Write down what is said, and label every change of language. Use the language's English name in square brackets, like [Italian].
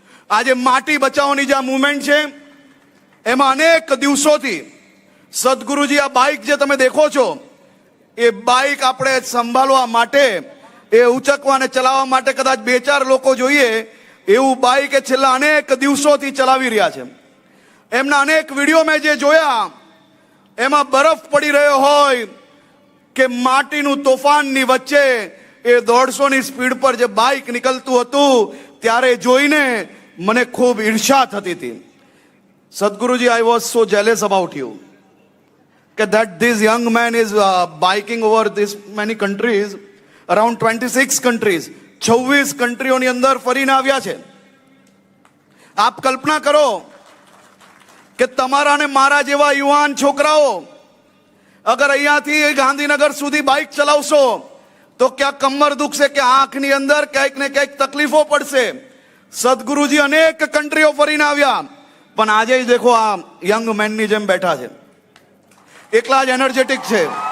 [Gujarati] આજે માટી બચાવવાની જે આ મૂવમેન્ટ છે, એમાં અનેક દિવસોથી સદગુરુજી આ બાઇક જે તમે દેખો છો, એ બાઇક આપણે સંભાળવા માટે, એ ઉચકવા અને ચલાવવા માટે કદાચ 2-4 લોકો જોઈએ એવું બાઇક એ છેલ્લા અનેક દિવસોથી ચલાવી રહ્યા છે. એમના અનેક વિડીયો મેં જે જોયા, એમાં બરફ પડી રહ્યો હોય કે માટીનું તોફાનની વચ્ચે એ 150ની સ્પીડ પર જે બાઇક નીકળતું હતું, ત્યારે જોઈને મને ખૂબ ઈર્ષા થતી હતી. [English] Sadguruji, I was so jealous about you કે that this young man is biking over this many countries, around 26 countries, [Gujarati] 26 કન્ટ્રીઓની અંદર ફરીને આવ્યા છે. આપ કલ્પના કરો કે તમારા ને મારા જેવા યુવાન છોકરાઓ [Hindi] अगर [Gujarati] અહીંયાથી ગાંધીનગર સુધી બાઇક ચલાવશો તો ક્યાં કમર દુખશે કે આંખની અંદર ક્યાંક ને ક્યાંક તકલીફો પડશે. સદગુરુજી અનેક કન્ટ્રીઓ ફરીને આવ્યા, પણ આજે દેખો આ યંગ મેનની જેમ બેઠા છે, એકલા જ એનર્જેટિક છે.